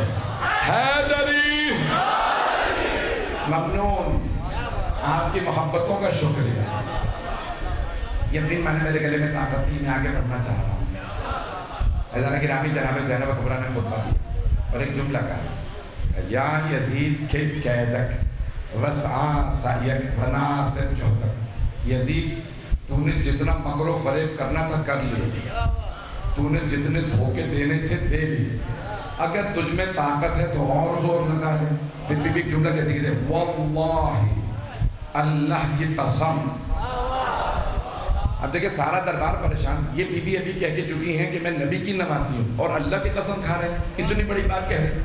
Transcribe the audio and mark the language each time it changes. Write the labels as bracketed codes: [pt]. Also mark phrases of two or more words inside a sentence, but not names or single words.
[ur] حیدری ممنون، آپ کی محبتوں کا شکریہ۔ یقین مانے میرے گلے میں طاقت نہیں، میں آگے بڑھنا چاہ رہا ہوں۔ حضرت گرامی جناب زینب کبریٰ نے خطبہ دیا اور ایک جملہ کہا، [ar] یا یزید کھد قیدک وسعا سعیک وناسب جہدک۔ [ur] یزید تو نے جتنا مکر و فریب کرنا تھا کر لیا، تو نے جتنے دھوکے دینے تھے دے لیے، اگر تجھ میں طاقت ہے تو اور زور لگا لے۔ پھر بی بی ایک جملہ کہتی ہے واللہ اللہ کی قسم۔ اب دیکھیں سارا دربار پریشان، یہ بی بی ابھی کہہ کے چکی ہیں کہ میں نبی کی نوازی ہوں اور اللہ کی قسم کھا رہے ہیں، اتنی بڑی بات کہہ رہے ہیں۔